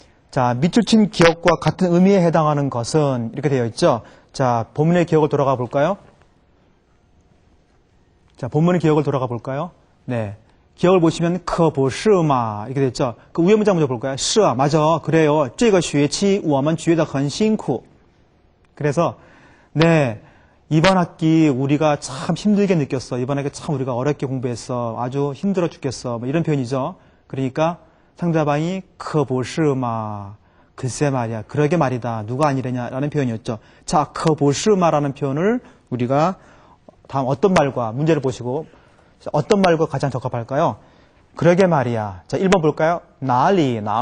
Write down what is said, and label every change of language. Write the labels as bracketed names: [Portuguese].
[Korean] 자, 밑줄친 기억과 같은 의미에 해당하는 것은 이렇게 되어 있죠. 자, 본문의 기억을 돌아가 볼까요? 자, 본문의 기억을 돌아가 볼까요? 네. 기억을 보시면 [Chinese] 可不是嘛 [Korean] 이렇게 됐죠. 그 위에 문장 먼저 볼까요? [Chinese] 是啊, [Korean] 맞아. 그래요. [Chinese] 这个学期我们觉得很辛苦. [Korean] 그래서 네. 이번 학기 우리가 참 힘들게 느꼈어. 이번 학기 참 우리가 어렵게 공부했어. 아주 힘들어 죽겠어. 뭐 이런 표현이죠. 그러니까 상대방이 [Chinese] 可不是嘛 [Korean] 글쎄 말이야. 그러게 말이다. 누가 아니래냐라는 표현이었죠. 자, [Chinese] 可不是嘛 [Korean] 라는 표현을 우리가 다음 어떤 말과 문제를 보시고 어떤 말과 가장 적합할까요? 그러게 말이야. 자, 1번 볼까요? 나리.